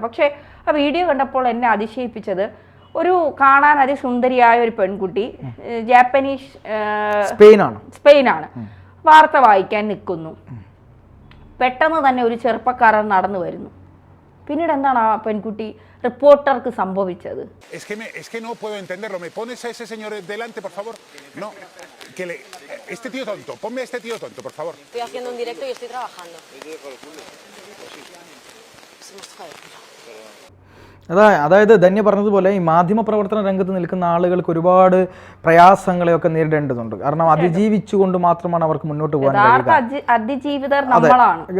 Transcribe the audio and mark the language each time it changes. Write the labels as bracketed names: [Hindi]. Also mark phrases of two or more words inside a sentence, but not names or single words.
[Malayalam] പക്ഷേ ആ വീഡിയോ കണ്ടപ്പോൾ എന്നെ അതിശയിപ്പിച്ചത്, ഒരു കാണാൻ അതിസുന്ദരിയായ ഒരു പെൺകുട്ടി, ജാപ്പനീസ് സ്പെയിനാണ്, വാർത്ത വായിക്കാൻ നിൽക്കുന്നു. പെട്ടെന്ന് തന്നെ ഒരു ചെറുപ്പക്കാരൻ നടന്നു വരുന്നു. പിന്നീട് എന്താണ് ആ പെൺകുട്ടി റിപ്പോർട്ടർക്ക് സംഭവിച്ചത്? [Spanish] Es que no puedo entenderlo. ¿Me pones a ese señor delante, por favor? No, este tío tonto. Ponme a este tío tonto, por favor. Estoy haciendo un directo y estoy trabajando. [Malayalam] അതായത് ധന്യ പറഞ്ഞതുപോലെ ഈ മാധ്യമ പ്രവർത്തന രംഗത്ത് നിൽക്കുന്ന ആളുകൾക്ക് ഒരുപാട് പ്രയാസങ്ങളെയൊക്കെ നേരിടേണ്ടതുണ്ട്. കാരണം അതിജീവിച്ചുകൊണ്ട് മാത്രമാണ് അവർക്ക് മുന്നോട്ട് പോകാൻ കഴിയുക.